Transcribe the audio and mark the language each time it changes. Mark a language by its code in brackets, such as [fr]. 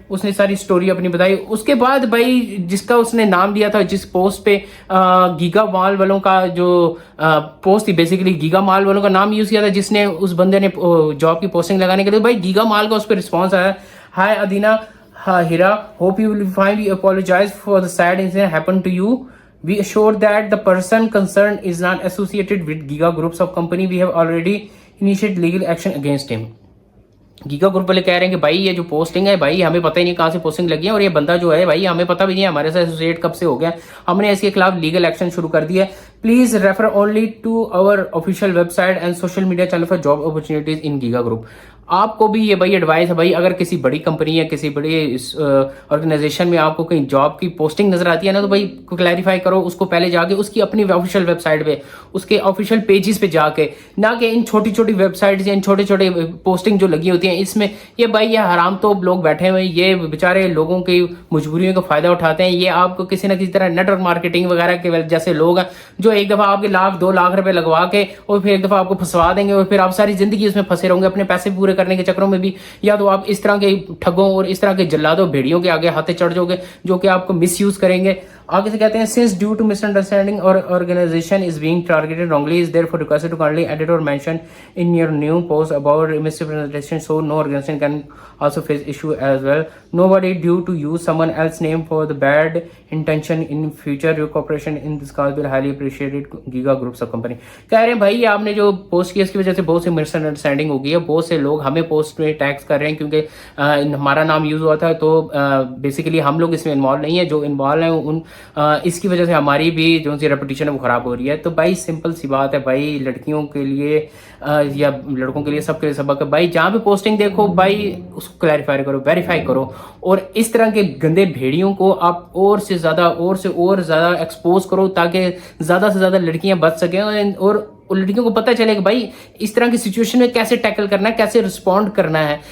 [ur] اس نے ساری سٹوری اپنی بتائی. اس کے بعد بھائی جس کا اس نے نام دیا تھا, جس پوسٹ پہ گیگا مال والوں کا جو پوسٹ تھی, بیسیکلی گیگا مال والوں کا نام یوز کیا تھا, جس نے اس بندے نے جاب کی پوسٹنگ لگانے کے لیے. بھائی گیگا مال کا اس پہ رسپانس آیا, [en] Hi Adina Hira, hope you will find you apologize for the sad incident happen to you. We assure that the person concerned is not associated with Giga Groups of company. We have already initiated legal action against him. [ur] Giga group والے کہہ رہے ہیں کہ بھائی یہ جو posting ہے بھائی ہمیں پتہ ہی نہیں کہاں سے پوسٹنگ لگی ہے, اور یہ بندہ جو ہے بھائی ہمیں پتہ بھی نہیں ہے ہمارے ساتھ ایسوسیٹ کب سے ہو گیا. ہم نے اس کے خلاف لیگل ایکشن شروع کر دیا ہے. [en] Please refer only to our official website and social media channel for job opportunities in Giga group. [ur] آپ کو بھی یہ بھائی ایڈوائس ہے بھائی, اگر کسی بڑی کمپنی یا کسی بڑی آرگنائزیشن میں آپ کو کہیں جاب کی پوسٹنگ نظر آتی ہے نا, تو بھائی کلیریفائی کرو اس کو پہلے جا کے, اس کی اپنی آفیشیل ویب سائٹ پہ, اس کے آفیشیل پیجز پہ جا کے, نہ کہ ان چھوٹی چھوٹی ویب سائٹس یا ان چھوٹے چھوٹے پوسٹنگ جو لگی ہوتی ہیں اس میں. یہ بھائی یہ حرام تو لوگ بیٹھے ہوئے, یہ بیچارے لوگوں کی مجبوریوں کا فائدہ اٹھاتے ہیں. یہ آپ کو کسی نہ کسی طرح نیٹ ورک مارکیٹنگ وغیرہ کے جیسے لوگ ہیں جو ایک دفعہ آپ کے 1-2 لاکھ روپے لگوا کے اور پھر ایک دفعہ آپ کو پھنسوا دیں گے, اور پھر آپ ساری زندگی اس میں پھنسے رہو گے اپنے پیسے پورے کرنے کے چکروں میں بھی. یا تو آپ اس طرح کے ٹھگوں اور اس طرح کے جلادوں بھیڑیوں کے آگے ہاتھے چڑھ جاؤ گے جو کہ آپ کو مس یوز کریں گے. آگے سے کہتے ہیں [en] since due to misunderstanding or organization is being targeted wrongly is therefore requested to kindly edit or mention in your new post about misrepresentation so no organization can also face issue as well. Nobody due to use someone else's name for the bad intention in future. Your cooperation in this cause will highly appreciated. Giga Groups of Company. [ur] کہہ رہے ہیں بھائی آپ نے جو post کی اس کی وجہ سے بہت سی مس انڈرسٹینڈنگ ہو گئی ہے, بہت سے لوگ ہمیں پوسٹ میں ٹیگس کر رہے ہیں کیونکہ ہمارا نام یوز ہوا تھا, تو بیسیکلی ہم لوگ اس میں انوالو نہیں ہے, جو انوالو ہیں ان اس کی وجہ سے ہماری بھی جو سی ریپوٹیشن ہے وہ خراب ہو رہی ہے. تو بھائی سمپل سی بات ہے بھائی, لڑکیوں کے لیے یا لڑکوں کے لیے سب کے لیے سبق ہے بھائی, جہاں پہ پوسٹنگ دیکھو بھائی اس کو کلیریفائی کرو, ویریفائی کرو, اور اس طرح کے گندے بھیڑیوں کو آپ اور سے زیادہ ایکسپوز کرو تاکہ زیادہ سے زیادہ لڑکیاں بچ سکیں, اور لڑکیوں کو پتہ چلے کہ بھائی اس طرح کی سچویشن میں کیسے ٹیکل کرنا ہے, کیسے رسپونڈ کرنا ہے.